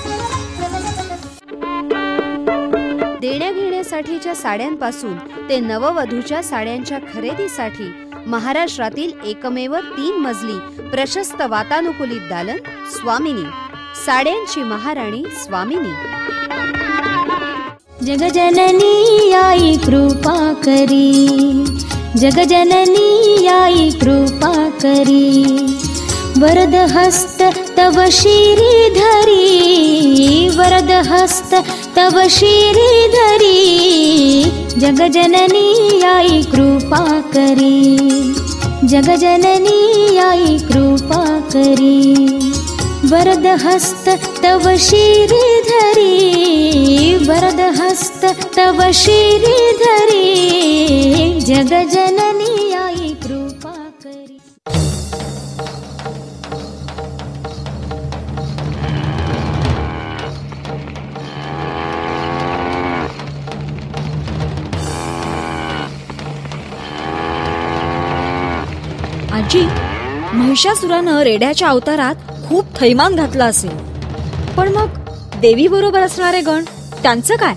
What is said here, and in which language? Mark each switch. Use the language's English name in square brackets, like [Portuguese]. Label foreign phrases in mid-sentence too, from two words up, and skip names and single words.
[Marathi] देण्याघेण्यासाठीच्या साड्यांपासून ते नववधूच्या साड्यांच्या खरेदीसाठी महाराष्ट्रातील एकमेव 3 मजली प्रशस्त वातानुकूलित दालन स्वामिनी. साड्यांची महाराणी स्वामिनी. जगजननी आई कृपा करी, जगजननी आई कृपा करी, वरद हस्त तव श्रीधरी, वरद हस्त तव श्रीधरी, जगजननी आई कृपा करी, जगजननी आई कृपा करी, वरद हस्त तव श्रीधरी, वरद हस्त तव श्रीधरी, जगजननी आई कृपा करी. आजी, महिषासुरानं रेड्याच्या अवतारात खूप थैमान घातला असेल, पण मग देवी बरोबर असणारे गण, त्यांचं काय?